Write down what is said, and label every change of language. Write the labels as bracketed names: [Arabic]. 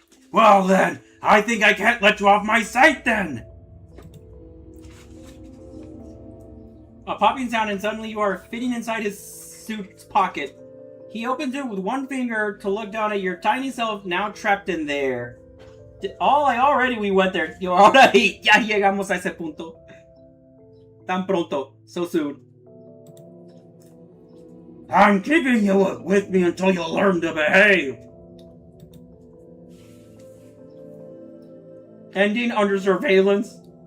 [English] Well then, I think I can't let you off my sight then. A popping sound and suddenly you are fitting inside his suit's pocket. He opens it with one finger to look down at your tiny self now trapped in there. Already we went there. [Spanish] Ahora ya llegamos a ese punto. Tan pronto. [English] So soon. I'm keeping you with me until you learn to behave. Ending under surveillance.